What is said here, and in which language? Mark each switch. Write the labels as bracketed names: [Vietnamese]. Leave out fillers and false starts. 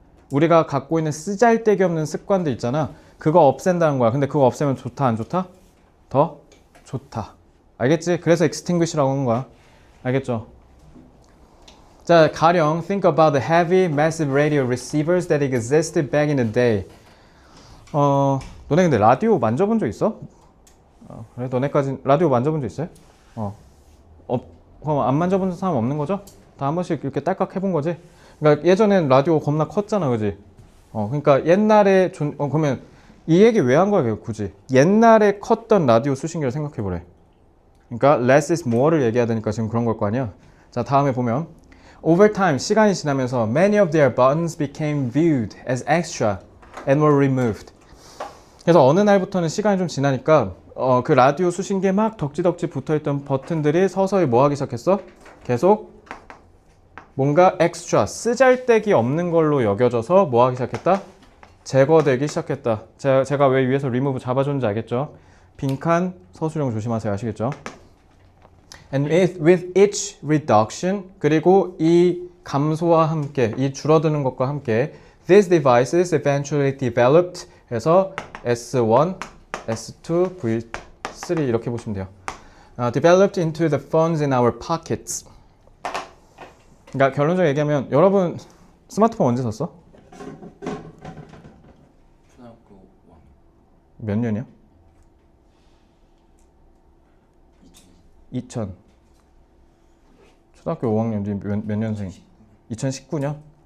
[Korean] 우리가 갖고 있는 쓰잘데기 없는 습관들 있잖아. 그거 없앤다는 거야. 근데 그거 없애면 좋다 안 좋다? 더 좋다. 알겠지? 그래서 extinguish라고 하는 거야. 알겠죠? 자, 가령 [English] think about the heavy, massive radio receivers that existed back in the day. [Korean] 너네 근데 라디오 만져본 적 있어? 그래, 너네까지 라디오 만져본 적 있어요? 그럼 안 만져본 사람 없는 거죠? 다 한 번씩 이렇게 딸깍 해본 거지? 그러니까 예전엔 라디오 겁나 컸잖아, 그지? 그러니까 옛날에 그러면 이 얘기 왜 한 거야, 굳이? 옛날에 컸던 라디오 수신기를 생각해보래. 그러니까 less is more를 얘기해야 되니까 지금 그런 걸 거 아니야? 자, 다음에 보면 [English] over time, [Korean] 시간이 지나면서 [English] many of their buttons became viewed as extra and were removed. [Korean] 그래서 어느 날부터는 시간이 좀 지나니까 그 라디오 수신기에 막 덕지덕지 붙어있던 버튼들이 서서히 뭐 하기 시작했어? 계속 뭔가 엑스트라, 쓰잘데기 없는 걸로 여겨져서 뭐 하기 시작했다? 제거되기 시작했다. 제가 왜 위에서 remove 잡아줬는지 알겠죠? 빈칸, 서술형 조심하세요. 아시겠죠? [English] And with each reduction, [Korean] 그리고 이 감소와 함께, 이 줄어드는 것과 함께 [English] these devices eventually developed [Korean] 해서 S1, S2, V3 이렇게 보시면 돼요. [English] Developed into the phones in our pockets. [Korean] 그러니까 결론적으로 얘기하면 여러분 스마트폰 언제 썼어? 초등학교 5학년. 몇 년이야? 2020. 2000. 초등학교 5학년 몇 년생? 2019년?